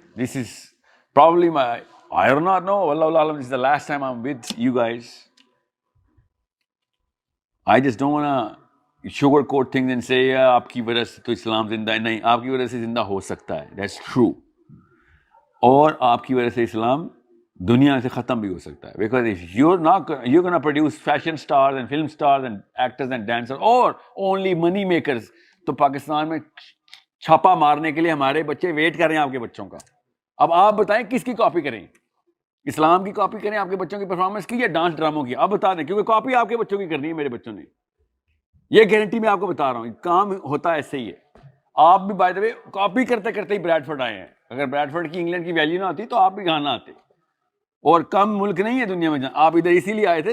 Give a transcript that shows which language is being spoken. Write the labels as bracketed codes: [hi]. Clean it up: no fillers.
[en] This is probably I do not know. Wallahu alam, this is the last time I'm with you guys. I just don't want to sugarcoat things and say [ur] آپ کی وجہ سے تو اسلام زندہ ہے. نہیں, آپ کی وجہ سے زندہ ہو سکتا ہے, [en] that's true. [ur] اور آپ کی وجہ سے اسلام دنیا سے ختم بھی ہو سکتا ہے. [en] Because if you're going to produce fashion stars and film stars and actors and dancers or only money makers, [ur] تو پاکستان میں چھاپا مارنے کے لیے ہمارے بچے ویٹ کر رہے ہیں آپ کے بچوں کا. اب آپ بتائیں کس کی کاپی کریں؟ اسلام کی کاپی کریں آپ کے بچوں کی پرفارمنس کی, یا ڈانس ڈراموں کی؟ آپ بتا دیں, کیونکہ کاپی آپ کے بچوں کی کرنی ہے میرے بچوں نے. یہ گارنٹی میں آپ کو بتا رہا ہوں, کام ہوتا ہے ایسے ہی ہے. آپ بھی بائی دا وے کاپی کرتے کرتے ہی بریڈفورڈ آئے ہیں. اگر بریڈفورڈ کی انگلینڈ کی ویلیو نہ آتی تو آپ بھی کہاں نہ آتے. اور کم ملک نہیں ہے دنیا میں آپ ادھر اسی لیے آئے تھے.